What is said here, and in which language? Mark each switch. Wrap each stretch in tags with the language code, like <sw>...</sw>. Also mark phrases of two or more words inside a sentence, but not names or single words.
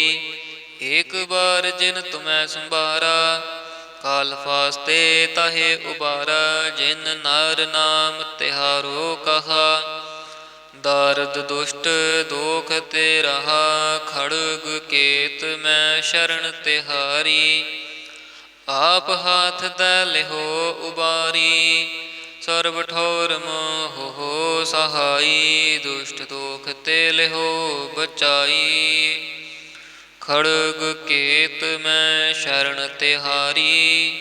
<pa>ਏਕ ਬਾਰ ਜਿਨ ਤੁਮ੍ਹੇਂ ਸੰਭਾਰਾ, ਕਾਲ ਫਾਸਤੇ ਤਾਹੇ ਉਬਾਰਾ। ਜਿਨ ਨਾਰ ਨਾਮ ਤਿਹਾਰੋ ਕਹਾ, ਦਾਰਦ ਦੁਸ਼ਟ ਦੋਖ ਤੇ ਰਹਾ। ਖੜਗ ਕੇਤ ਮੈਂ ਸ਼ਰਣ ਤਿਹਾਰੀ, ਆਪ ਹਾਥ ਦੈ ਲਿਹੋ ਉਬਾਰੀ। ਸਰਬ ਠੌਰ ਮੋਹ ਸਹਾਈ। ਦੁਸ਼ਟ ਦੋਖ ਤੇ ਲਿਹੋ ਬਚਾਈ। ਖੜਗ ਕੇਤ ਮੈਂ ਸ਼ਰਨ ਤਿਹਾਰੀ।</pa>